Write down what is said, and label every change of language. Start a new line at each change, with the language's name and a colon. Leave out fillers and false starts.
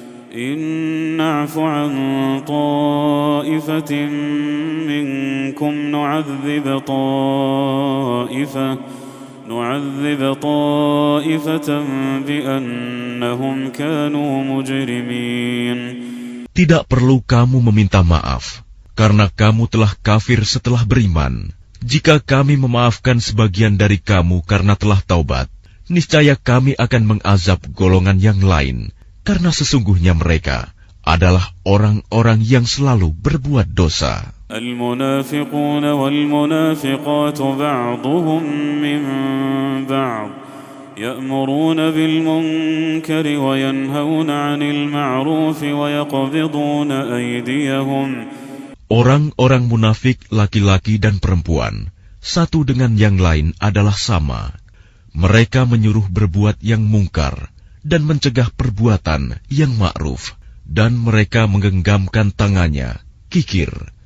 Arabic: إن نعف عن طائفة منكم نعذب طائفة بأنهم كانوا مجرمين.
Indonesian: Tidak perlu kamu meminta maaf, karena kamu telah kafir setelah beriman. Jika kami memaafkan sebagian dari kamu karena telah taubat, niscaya kami akan mengazab golongan yang lain, karena sesungguhnya mereka adalah orang-orang yang selalu berbuat dosa.
Arabic: المنافقون والمنافقات بعضهم من بعض يأمرون بالمنكر وينهون عن المعروف ويقبضون أيديهم.
Indonesian: Orang-orang munafik laki-laki dan perempuan, satu dengan yang lain adalah sama. Mereka menyuruh berbuat yang mungkar dan mencegah perbuatan yang ma'ruf, dan mereka menggenggamkan tangannya, kikir.